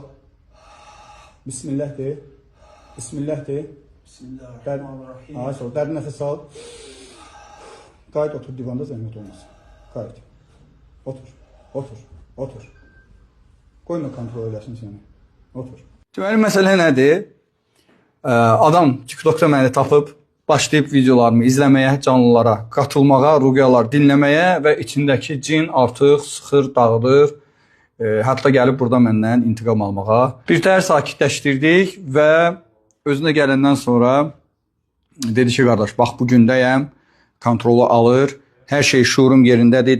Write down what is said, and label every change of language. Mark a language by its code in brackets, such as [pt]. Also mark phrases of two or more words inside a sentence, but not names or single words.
[tr] Bismillah de. Bismillah de. [ar] Bismillahirrahmanirrahim. [tr] Sonra derin nefes al. Gayet otur divanda zahmet olmasın. Gayet. Otur. Koyma kontrol eləsin seni. Otur. [az] Deməli məsələ nədir? Adam TikTokda məni tapıb, başlayıb videolarımı izləməyə, canlılara qatılmağa, ruqyalar dinləməyə və içindəki cin artıq sıxır, dağıdır. Hətta gəlib burada məndən intiqam almağa. Bir təhər sakitləşdirdik və özünə gələndən sonra dedi ki, qardaş, bax bu gündəyəm, kontrolu alır, hər şey şuurum yerindədir,